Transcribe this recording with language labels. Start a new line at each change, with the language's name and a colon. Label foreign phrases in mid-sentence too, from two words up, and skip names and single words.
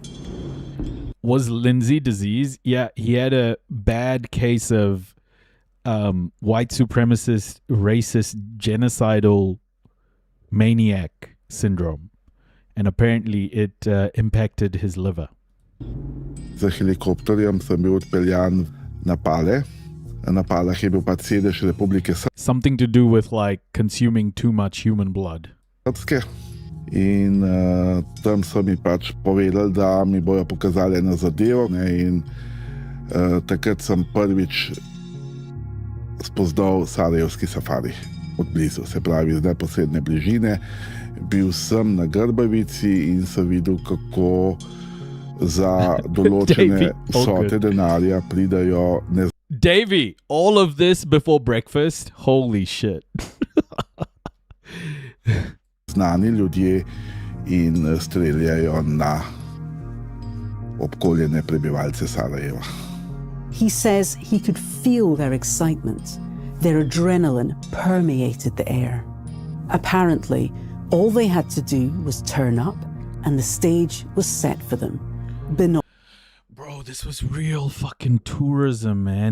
English: Was Lindsey disease? Yeah, he had a bad case of white supremacist, racist, genocidal maniac syndrome. And apparently it impacted his liver.
Slovenian: Z helikopterjem sem bil odpeljan na Pale. Na Palah je bil pač sedež Republike Srpske.
English: Something to do with like consuming too much human blood.
Slovenian: In tam so mi pač povedali, da mi bojo pokazali eno zadevo. In takrat sem prvič spoznal sarajevski safari od blizu, se pravi z neposredne bližine. Bil sem na Grbavici in sem videl, kako za določene vsote denarja pridajo
English: Davey, all of this before breakfast? Holy shit.
Slovenian: znani ljudje in streljajo na obkoljene prebivalce Sarajeva.
English: He says he could feel their excitement. Their adrenaline permeated the air. Apparently, all they had to do was turn up and the stage was set for them. Bro, this was real fucking tourism, man.